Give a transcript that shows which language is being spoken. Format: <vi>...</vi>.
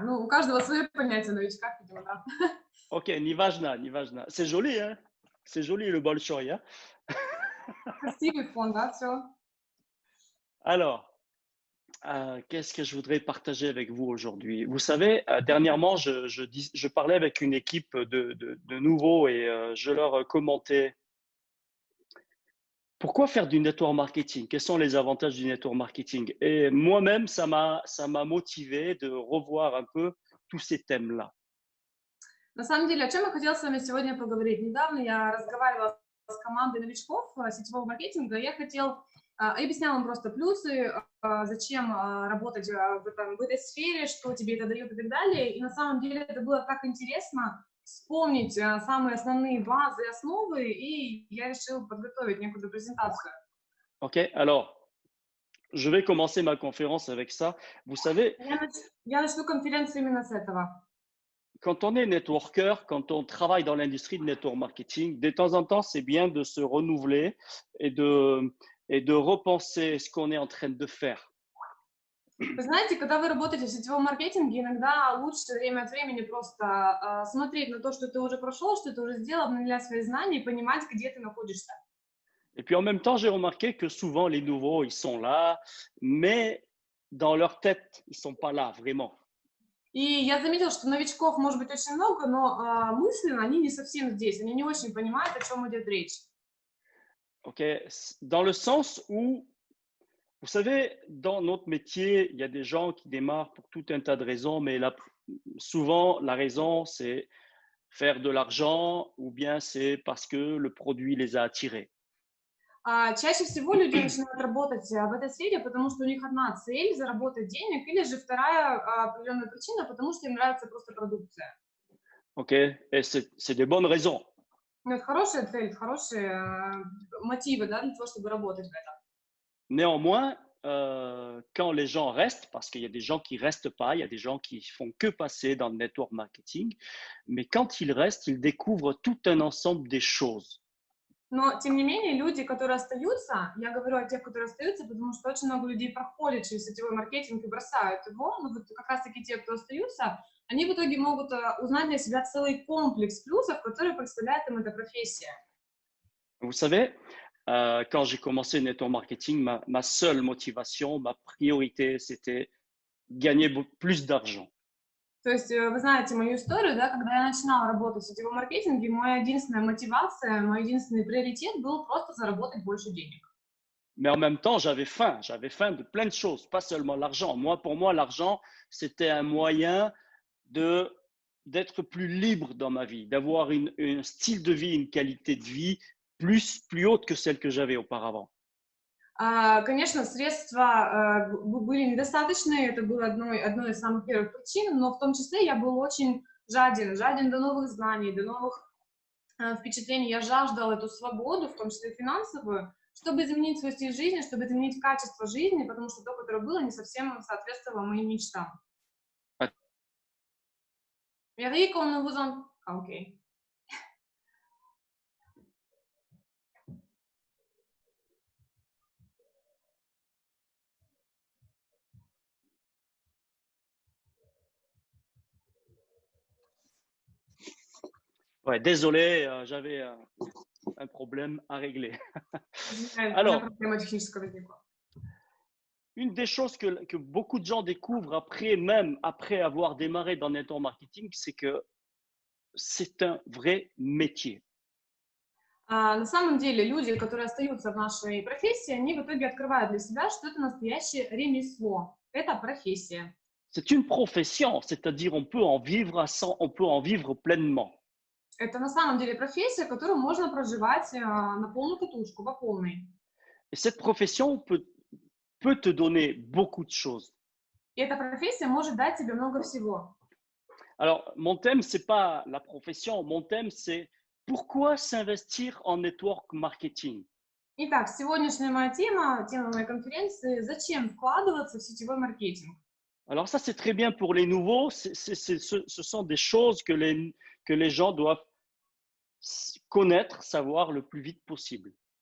<ru>Ну, у каждого свое понятие о новичках, видимо, да. Ok, неважно, неважно.</ru> <fr>C'est joli, hein? C'est joli le</fr> <ru>большой,</ru> <fr>hein?</fr> <ru>Красивый фон, да, все.</ru> <fr>Alors, qu'est-ce que je voudrais partager avec vous aujourd'hui? Vous savez, dernièrement, je parlais avec une équipe de nouveaux et je leur commentais pourquoi faire du network marketing? Quels sont les avantages du network marketing? Et moi-même, ça m'a motivé de revoir un peu tous ces thèmes-là.</fr> <ru>На самом деле, о чем я хотела с вами сегодня поговорить? Недавно я разговаривала с командой новичков сетевого маркетинга. Я объясняла им просто плюсы, зачем работать в этой сфере, что тебе это дает и так далее. И на самом деле это было так интересно вспомнить самые основные базы и основы, и я решила подготовить некую презентацию. OK?</ru> <fr>Alors, je vais commencer ma conférence avec ça. Vous savez,</fr> <ru>Я начну конференцию именно с этого.</ru> <fr>quand on est networker, quand on travaille dans l'industrie de network marketing, de temps en temps, c'est bien de se renouveler et de repenser ce qu'on est en train de faire.</fr> <ru>Вы знаете, когда вы работаете в сетевом маркетинге, иногда лучше время от времени просто смотреть на то, что ты уже прошел, что ты уже сделал, обновлять свои знания и понимать, где ты находишься.</ru> <fr>Et puis en même temps, j'ai remarqué que souvent les nouveaux, ils sont là, mais dans leur tête, ils sont pas là vraiment.</fr> <ru>И я заметила, что новичков может быть очень много, но мысленно они не совсем здесь, они не очень понимают, о чем идет речь. OK?</ru> <fr>Dans le sens où, vous savez, dans notre métier, il y a des gens qui démarrent pour tout un tas de raisons, mais souvent, la raison, c'est faire de l'argent ou bien c'est parce que le produit les a attirés.</fr> <ru>Чаще всего люди начинают работать в этой сфере, потому что у них одна цель – заработать денег, или же вторая определенная причина, потому что им нравится просто продукция. OK?</ru> <fr>Et c'est des bonnes raisons.</fr> <ru>Ну, это хорошая цель, хорошие мотивы, да, для того, чтобы работать в этом.</ru> <fr>Néanmoins, quand les gens restent, parce qu'il y a des gens qui restent pas, il y a des gens qui font que passer dans le network marketing, mais quand ils restent, ils découvrent tout un ensemble des choses.</fr> <ru>Но, тем не менее, люди, которые остаются, я говорю о тех, которые остаются, потому что очень много людей проходят через сетевой маркетинг и бросают его, но вот как раз-таки те, кто остаются, они в итоге могут узнать для себя целый комплекс плюсов, которые представляет им эта профессия.</ru> <fr>Vous savez, quand j'ai commencé le network marketing, ma seule motivation, ma priorité, c'était gagner plus d'argent.</fr> <ru>То есть вы знаете мою историю, да, когда я начинала работать в сетевом маркетинге, моя единственная мотивация, мой единственный приоритет был просто заработать больше денег.</ru> <fr>Mais en même temps, j'avais faim de plein de choses, pas seulement l'argent. Pour moi, l'argent, c'était un moyen d'être plus libre dans ma vie, d'avoir un style de vie, une qualité de vie plus haute que celle que j'avais auparavant.</fr> <ru>Конечно, средства были недостаточны, это было одной из самых первых причин, но в том числе я был очень жаден до новых знаний, до новых впечатлений. Я жаждала эту свободу, в том числе финансовую, чтобы изменить свой стиль жизни, чтобы изменить качество жизни, потому что то, которое было, не совсем соответствовало моим мечтам.</ru> <fr>Я qu'on vous en... Ok. Ouais, désolé, j'avais un problème à régler.</fr> <ru>Извиняюсь, у меня</ru> <fr>Alors,</fr> <ru>проблема техническая возникла.</ru> <fr>une des choses que beaucoup de gens découvrent après avoir démarré dans le network marketing, c'est que c'est un vrai métier.</fr> <ru>На самом деле люди, которые остаются в нашей профессии, они в итоге открывают для себя, что это настоящее ремесло. Это профессия.</ru> <fr>C'est une profession, c'est-à-dire on peut en vivre on peut en vivre pleinement.</fr> <ru>Это на самом деле профессия, которую можно проживать на полную катушку, по полной.</ru> <fr>Et cette profession peut te donner beaucoup de choses.</fr> <ru>И эта профессия может дать тебе много всего.</ru> <fr>Alors, mon thème, c'est pas la profession, mon thème, c'est pourquoi s'investir en network marketing.</fr> <ru>Итак, сегодняшняя моя тема моей конференции – зачем вкладываться в сетевой маркетинг?</ru> <fr>Alors ça, c'est très bien pour les nouveaux. Ce sont des choses que les gens doivent connaître, savoir le plus vite possible.</fr>